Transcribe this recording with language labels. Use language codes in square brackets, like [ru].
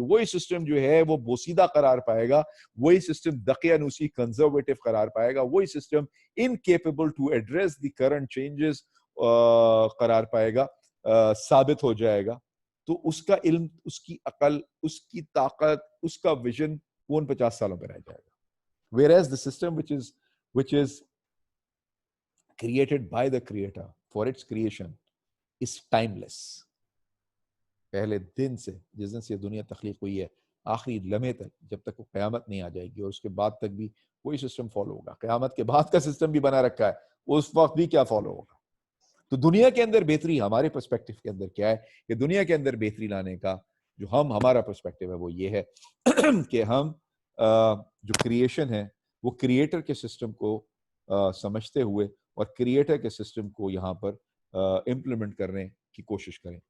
[hi] वही सिस्टम जो है वो बोसीदा करार पाएगा। वही सिस्टम दकियानुसी, कंजर्वेटिव करार पाएगा। वही system [en] incapable to address the current changes [hi] करार पाएगा, साबित हो जाएगा। तो उसका इल्म, उसकी अकल, उसकी ताकत, उसका विजन वो उन 50 सालों में रह जाएगा। [en] Whereas the system which is created by the creator for its creation is timeless. [hi] पहले दिन से, जिस दिन से दुनिया तख्लीक हुई है, आखिरी लम्हे तक, जब तक वो क़यामत नहीं आ जाएगी, और उसके बाद तक भी वही सिस्टम फॉलो होगा। क़यामत के बाद का सिस्टम भी बना रखा है, उस वक्त भी क्या फॉलो होगा। तो दुनिया के अंदर बेहतरी, हमारे पर्सपेक्टिव के अंदर क्या है कि दुनिया के अंदर बेहतरी लाने का जो हमारा पर्सपेक्टिव है वो ये है कि हम जो क्रिएशन है वो क्रिएटर के सिस्टम को समझते हुए और क्रिएटर के सिस्टम को यहाँ पर इम्प्लीमेंट करने की कोशिश करें।